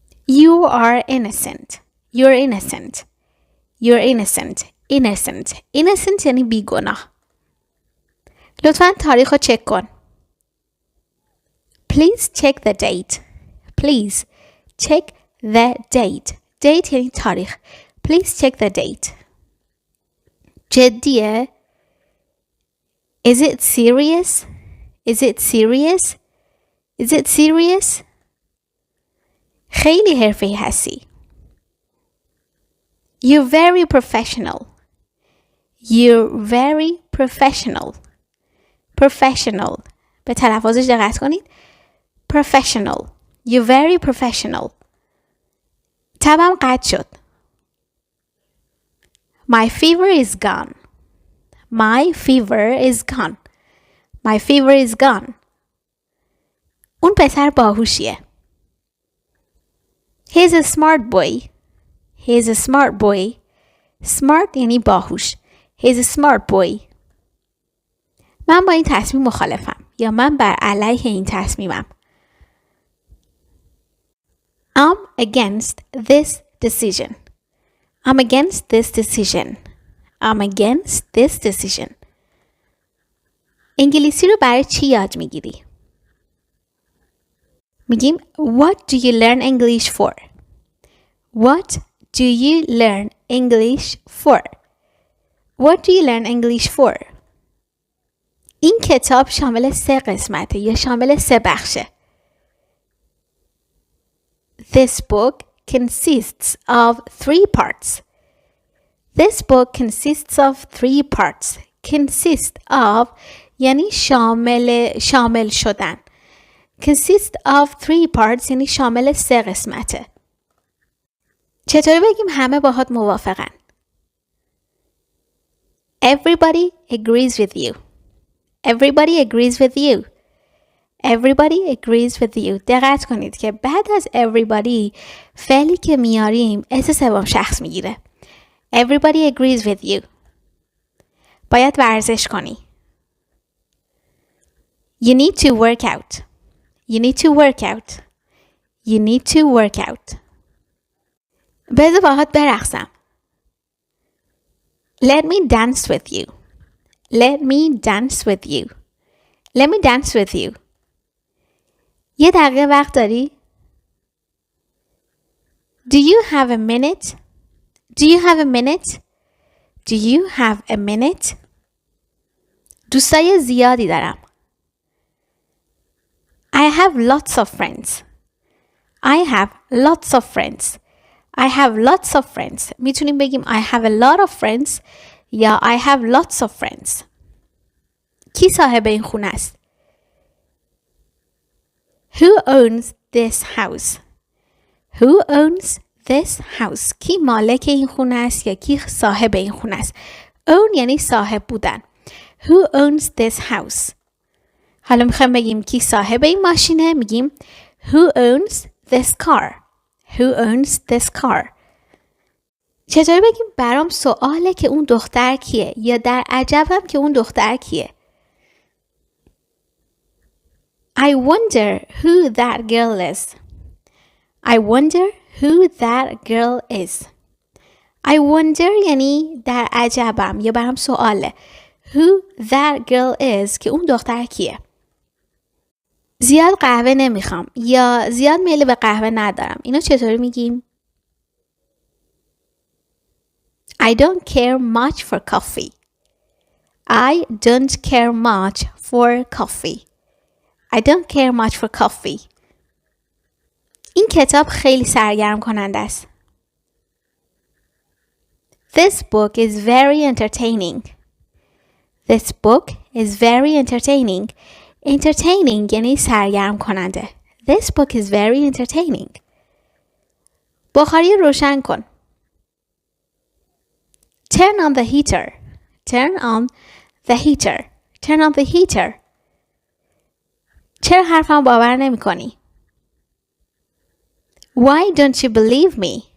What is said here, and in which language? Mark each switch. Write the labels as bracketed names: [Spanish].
[English] You are innocent. You're innocent. You're innocent. Innocent. [Persian] Innocent یعنی بیگناه. لطفاً تاریخ رو چک کن. [English] Please check the date. Please check the date. [Persian] Date یعنی تاریخ. [English] Please check the date. [Persian] جدیه؟ [English] Is it serious? Is it serious? Is it serious? [Persian] خیلی حرفه‌ای هستی. [English] You're very professional. You're very professional. [Persian] Professional. به تلفظش دقت کنید. Professional. [English] You're very professional. [Persian] تبم قطع شد. [English] My fever is gone. My fever is gone. My fever is gone. [Persian] اون پسر باهوشیه. [English] He's a smart boy. He's a smart boy. [Persian] Smart یعنی باهوش. [English] He's a smart boy. [Persian] من با این تصمیم مخالفم یا من بر علیه این تصمیمم. [English] I'm against this decision. I'm against this decision. I'm against this decision. [Persian] انگلیسی رو برای چی یاد میگیری؟ میگیم [English] What do you learn English for? What do you learn English for? What do you learn English for? [Persian] این کتاب شامل 3 قسمته یا شامل 3 بخشه. [English] This book consists of 3 parts. This book consists of 3 parts. [Persian] Consist of یعنی شامل شدن. [English] Consist of 3 parts [Persian] یعنی شامل 3 قسمته. چطوری بگیم همه باهات موافقن؟ [English] Everybody agrees with you. Everybody agrees with you. Everybody agrees with you. [Persian] دقت کنید که بعد از everybody فعلی که میاریم اسم سوم شخص میگیره. [English] Everybody agrees with you. [Persian] باید ورزش کنی. [English] You need to work out. You need to work out. You need to work out. [Persian] بذار باهات برقصم. [English] Let me dance with you. Let me dance with you. Let me dance with you. [Persian] یه دقیقه وقت داری؟ [English] Do you have a minute? Do you have a minute? Do you have a minute? [Persian] دوستای زیادی دارم. [English] I have lots of friends. I have lots of friends. I have lots of friends. [Persian] میتونیم بگیم [English] I have a lot of friends [Persian] یا [English] I have lots of friends. [Persian] کی صاحب این خونه است؟ [English] Who owns this house? Who owns this house? [Persian] کی مالک این خونه است یا کی صاحب این خونه است؟ Own یعنی صاحب بودن. [English] Who owns this house? [Persian] حالا میخوایم بگیم کی صاحب این ماشینه؟ میگیم [English] Who owns this car? Who owns this car? [Persian] چطور بگیم برام سواله که اون دختر کیه یا در عجبم که اون دختر کیه؟ [English] I wonder who that girl is. I wonder who that girl is. [Persian] I wonder یعنی در عجبم یا برام سواله. [English] Who that girl is [Persian] که اون دختر کیه؟ زیاد قهوه نمیخوام یا زیاد میل به قهوه ندارم. اینو چطوری میگیم؟ [English] I don't care much for coffee. I don't care much for coffee. I don't care much for coffee. [Persian] این کتاب خیلی سرگرم کننده است. [English] This book is very entertaining. This book is very entertaining. [Persian] Entertaining یعنی سرگرم کننده. [English] This book is very entertaining. [Persian] بخاری روشن کن. [English] Turn on the heater. Turn on the heater. Turn on the heater. [Persian] چرا حرفم باور نمی کنی؟ [English] Why don't you believe me?